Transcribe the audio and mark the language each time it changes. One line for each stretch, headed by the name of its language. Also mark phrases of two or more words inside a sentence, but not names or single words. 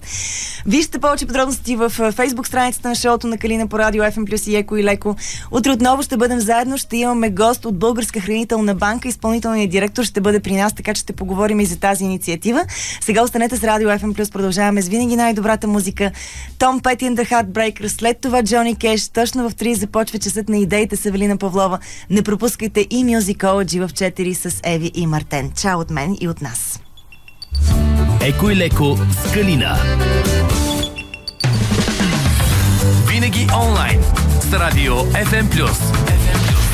Bulgarian: Вижте повече подробности в Facebook страницата на шоуто на Калина по Радио FM+ и Еко и леко. Утре отново ще бъдем заедно. Ще имаме гост от Българска хранителна банка. Изпълнителният директор ще бъде при нас, така че ще поговорим и за тази инициатива. Сега останете с Радио FM+. Продължаваме с винаги най-добрата музика. Tom Petty and the Heartbreakers. След това Джони Кеш. Точно в 3 започва часът на идеите с Евелина Павлова. Не пропускайте и Musicology в 4 с Еви и Мартен. Чао от мен и от нас. Еко и леко с Калина. Винаги онлайн с Радио FM+.